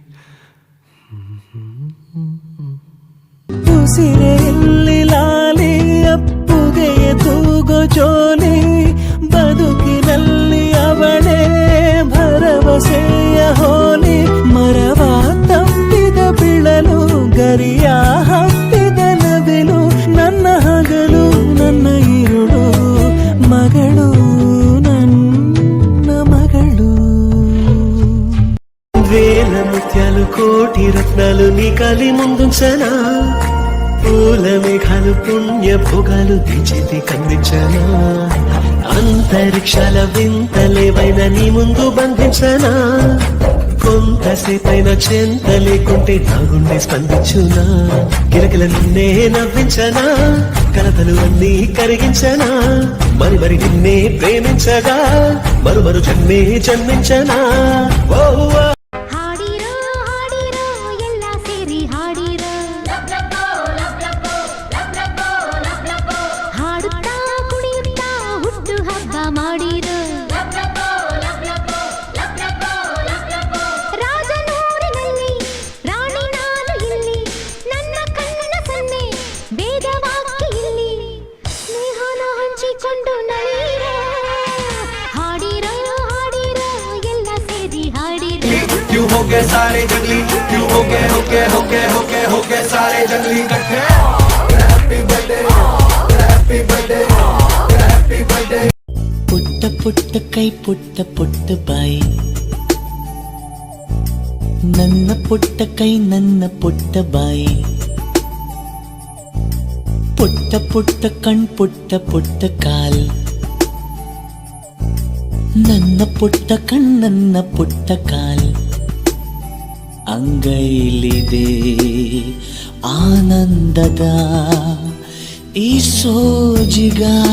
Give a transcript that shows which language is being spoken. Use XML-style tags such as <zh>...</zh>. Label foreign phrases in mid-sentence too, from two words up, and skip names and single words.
<kn>ಉಸಿರೆಯಲ್ಲಿ ಲಾಲಿ ಅಪ್ಪುಗೆಯ ತೂಗೋ ಜೋಲಿ ಬದುಕಿನಲ್ಲಿ ಅವಳೇ ಭರವಸೆಯ ಹೋಲಿ ಮರವ ತಪ್ಪಿದ ಬಿಳಲು ಗರಿಯ ಹತ್ತಿದ ನವಿಲು ನನ್ನ ಹಗಲು ನನ್ನ ಇರುಳು ಮಗಳು ನನ್ನ ಮಗಳು</kn> <te>వేల ముత్యాలు కోటి రత్నాలు నీ కలి ముందుంచనా ఓ పూల మేఘాలు పుణ్య భోగాలు తెచ్చితి కనిపించనా అంతరిక్షాల వింతలేవైన నీ ముందు బంధించనా కొంతసేపైన చెంత లేకుంటే నా గుండె స్పందించునా గిరగిల నిన్నే నవ్వించనా కలతలు అన్నీ కరిగించనా మరి మరి నిన్నే ప్రేమించగా మరు జన్మే జన్మించనా ఓ</te> <kn>ಹಾಡಿರೋ ಹಾಡಿರೋ ಎಲ್ಲ ಸೇರಿ ಹಾಡಿರೋ ಹಾಡುತ್ತಾ ಕುಣಿಯುತ್ತಾ ಹುಟ್ಟು ಹಬ್ಬ ಮಾಡಿರೋ ರಾಜನೂರಿನಲ್ಲಿ ರಾಣಿ ನಾನು ಇಲ್ಲಿ ನನ್ನ ಕಣ್ಣಿನ ಸನ್ನೆ ವೇದವಾಕ್ಯ ಇಲ್ಲಿ ಸ್ನೇಹನ ಹಂಚಿಕೊಂಡು ನಳೀರೋ ಹಾಡಿರೋ ಹಾಡಿರೋ ಎಲ್ಲ ಸೇರಿ ಹಾಡಿರೋ</kn> <hi>क्यों हो गए सारे जंगली क्यों हो गए सारे जंगली इकट्ठे</hi> <en>happy birthday happy birthday happy birthday</en> <kn>ಪುಟ್ಟ ಪುಟ್ಟ ಕೈ ಪುಟ್ಟ ಪುಟ್ಟ ಬಾಯಿ ನನ್ನ ಪುಟ್ಟ ಕೈ ನನ್ನ ಪುಟ್ಟ ಬಾಯಿ ಪುಟ್ಟ ಪುಟ್ಟ ಕಣ್ ಪುಟ್ಟ ಪುಟ್ಟ ಕಾಲ್ ನನ್ನ ಪುಟ್ಟ ಕಣ್ ನನ್ನ ಪುಟ್ಟ ಕಾಲ್ ಅಂಗೈಲಿದೆ ಆನಂದದ ಈ ಸೋಜಿಗ</kn>